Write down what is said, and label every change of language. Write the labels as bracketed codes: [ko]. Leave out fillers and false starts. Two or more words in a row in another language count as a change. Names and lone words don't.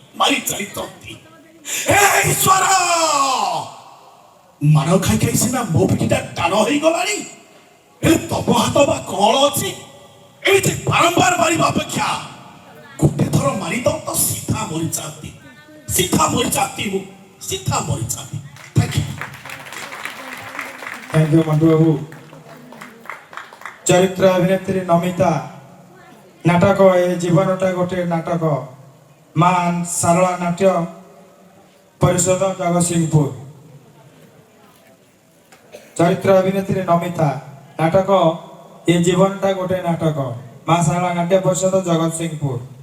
[or] ହେ ଈଶ୍ୱର, ମାଡ଼ ଖାଇ ଖାଇ ସିନା ମୋ ପିଠିଟା ଟାଣ ହେଇଗଲାଣି, ହେଲେ ତମ ହାତ ବା କଣ ଅଛି? ଏମିତି ବାରମ୍ବାର ମାରିବା ଅପେକ୍ଷା ଗୋଟେ ଥର ମାରିଦବ ତ ସିଧା ମରିଯାଆନ୍ତି। ମୁଁ ସିଧା ମରିଯାଆନ୍ତି। [en] Thank you Mantu Babu. [or] ଚରିତ୍ର ଅଭିନେତ୍ରୀ ନମିତା ନାଟକ ଏ ଜୀବନଟା ଗୋଟେ ନାଟକ ମା ସାରଳା ନାଟ୍ୟ ପରିଷଦ ଜଗତସିଂହପୁର। ଚରିତ୍ର ଅଭିନେତ୍ରୀ ନମିତା ନାଟକ ଏ ଜୀବନଟା ଗୋଟେ ନାଟକ ମା ସାରଳା ନାଟ୍ୟ ପରିଷଦ ଜଗତସିଂହପୁର।